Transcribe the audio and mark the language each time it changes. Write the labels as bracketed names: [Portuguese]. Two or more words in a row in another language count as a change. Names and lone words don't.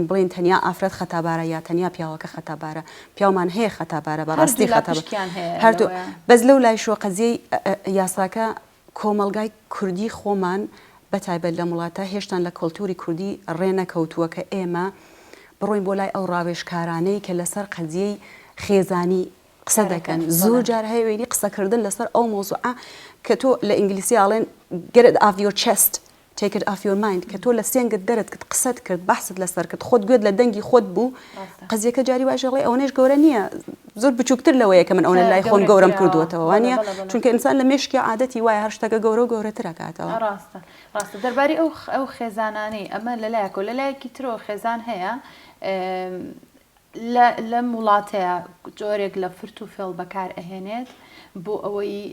[Central Kurdish] بڵێن تەنیا ئافرەت خەتابارە یا تەنیا پیاوەکە خەتابارە پیاومان هەیە خەتابارە بەڕاستی هەردوو بەس لەو لای شۆ قەزیەی یاساکە کۆمەلگای کوردی خۆمان بەتایبەت لە وڵاتە هێشتان لە کەڵتوری کوردی ڕێنەکەوتووە کە ئێمە بڕۆین بۆ لای ئەو ڕاوێژکارانەی کە لەسەر قەزیەی خێزانی قسە دەکەن زۆر جار هەیەوێنی قسەکردن لەسەر ئەو مۆزوعە کە تۆ لە ئینگلیسی ئاڵێن [English] get it off your chest take it off your mind [Central Kurdish] کە تۆ لە سێنگت دەرت کرد قسەت کرد بەحست لەسەر کرد خۆت گوێت لە دەنگی خۆت بوو قەزیەکە جاری واژەڵێ ئەوەنەش گەورە نییە زۆر بچووکتر لەوەیە کە من ئەوە لای خۆم گەورەم کردووەتەوە وانە چونکە ئینسان لە مێشکی عادەتی وایە هەر شتەکە گەورە و گەورەترەکاتەوە ڕاستە دەرباری ئەو خێزانانەی ئەمە لەلایەکە لەلایەکی ترەوە خێزان هەیە لەم وڵاتەیە جۆرێک لە فرت و فێڵ بەکار ئەهێنێت بۆ ئەوەی